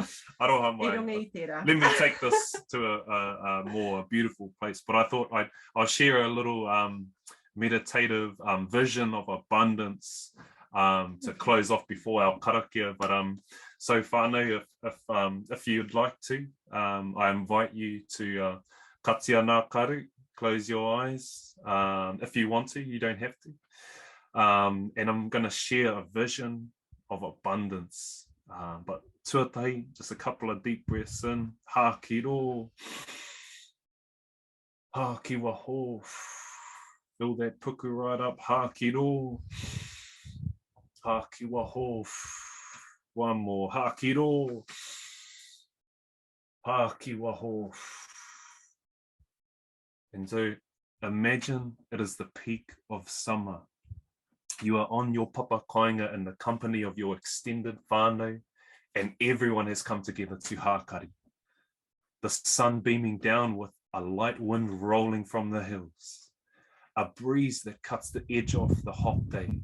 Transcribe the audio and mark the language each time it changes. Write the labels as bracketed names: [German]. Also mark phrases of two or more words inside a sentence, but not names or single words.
[English] Let me take this to a more beautiful place. But I thought I'll share a little meditative vision of abundance to close off before our karakia. But so whānau, if you'd like to, I invite you to [Māori] katia nā karu, [English] close your eyes. If you want to, you don't have to. And I'm going to share a vision of abundance. But tuatai, just a couple of deep breaths in. [Māori] Ha ki ro. Ha ki waho. [English] Fill that puku right up. [Māori] Ha ki ro. Ha ki waho. [English] One more. [Māori] Ha ki ro. Ha ki waho. [English] And so imagine it is the peak of summer. You are on your [Māori] papa kāinga [English] in the company of your extended whānau, and everyone has come together to hākari. The sun beaming down with a light wind rolling from the hills, a breeze that cuts the edge off the hot day.